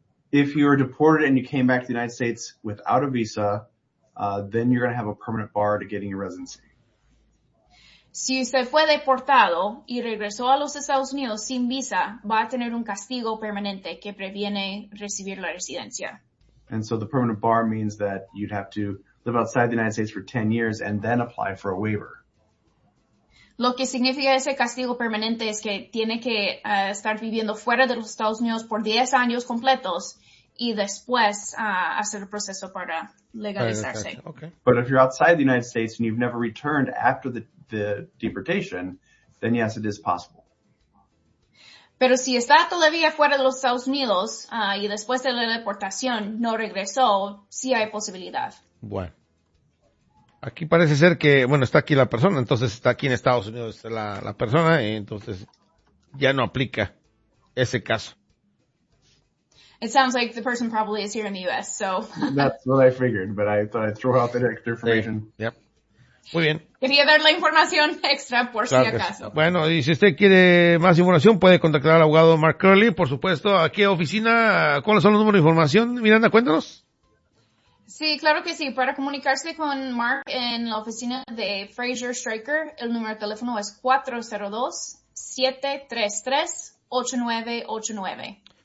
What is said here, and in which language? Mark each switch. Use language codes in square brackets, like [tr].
[en] If you were deported and you came back to the United States without a visa, then you're going to have a permanent bar to getting your residency. [es] Si usted fue deportado y regresó a los Estados Unidos sin visa, va a tener un castigo permanente que previene recibir la residencia. [en] And so the permanent bar means that you'd have to live outside the United States for 10 years and then apply for a waiver. [es] Lo que significa ese castigo permanente es que tiene que estar viviendo fuera de los Estados Unidos por 10 años completos y después hacer el proceso para legalizarse. [en] Right, okay. But if you're outside the United States and you've never returned after the deportation, then yes, it is possible. [es] Pero si está todavía fuera de los Estados Unidos y después de la deportación no regresó, sí hay posibilidad. Bueno. Aquí parece ser que, bueno, está aquí la persona, entonces está aquí en Estados Unidos la persona, y entonces ya no aplica ese caso. [en] It sounds like the person probably is here in the U.S., so. That's what I figured, but I thought I'd throw out the extra information. [es] Sí, yep. Muy bien. Quería dar la información extra por claro si acaso. Sí. Bueno, y si usted quiere más información, puede contactar al abogado Mark Curley, por supuesto. ¿A qué oficina? ¿Cuáles son los números de información? Miranda, cuéntanos. Sí, claro que sí. Para comunicarse con Mark en la oficina de Fraser Stryker, el número de teléfono es 402-733-8989.